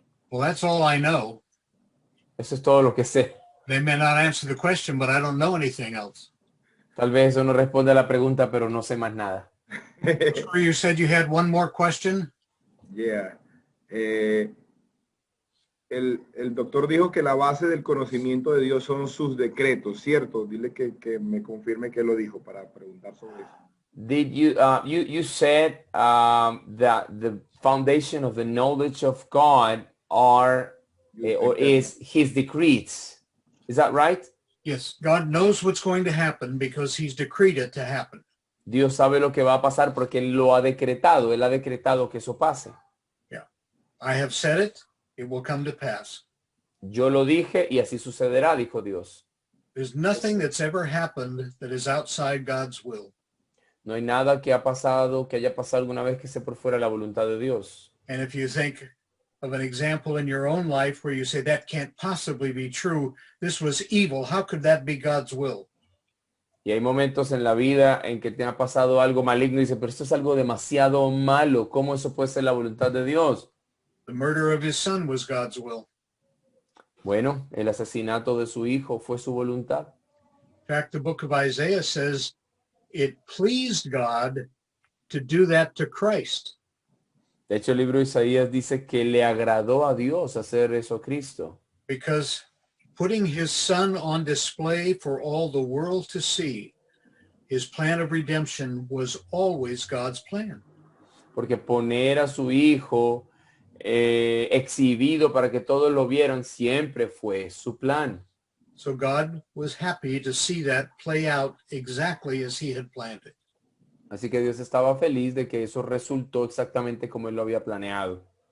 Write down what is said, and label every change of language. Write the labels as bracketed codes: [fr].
[en] Well, that's all I know. [es] Eso es todo lo que sé. [en] They may not answer the question, but I don't know anything else. [es] Tal vez eso no responde a la pregunta, pero no sé más nada. [en] Sure, you said you had one more question? Yeah. [es] El doctor dijo que la base del conocimiento de Dios son sus decretos, ¿cierto? Dile que me confirme que lo dijo para preguntar sobre eso. [en] Did you said that the foundation of the knowledge of God are or is his decrees. Is that right? Yes, God knows what's going to happen because he's decreed it to happen. [es] Dios sabe lo que va a pasar porque él lo ha decretado. Él ha decretado que eso pase. [en] Yeah. I have said it, it will come to pass. [es] Yo lo dije y así sucederá, dijo Dios. [en] There's nothing that's ever happened that is outside God's will. [es] No hay nada que ha pasado, que haya pasado alguna vez que esté por fuera de la voluntad de Dios. [en] And if you think of an example in your own life where you say that can't possibly be true, this was evil, how could that be God's will? [es] Y hay momentos en la vida en que te ha pasado algo maligno y dices, pero esto es algo demasiado malo. ¿Cómo eso puede ser la voluntad de Dios? [en] The murder of his son was God's will. [es] Bueno, el asesinato de su hijo fue su voluntad. [en] In fact, the book of Isaiah says it pleased God to do that to Christ. [es] De hecho, el libro de Isaías dice que le agradó a Dios hacer eso a Cristo. [en] Because putting his son on display for all the world to see, his plan of redemption was always God's plan. [es] Porque poner a su hijo exhibido para que todos lo vieran siempre fue su plan. [en] So God was happy to see that play out exactly as he had planned it. [es] Así que Dios estaba feliz de que eso resultó exactamente como él lo había planeado.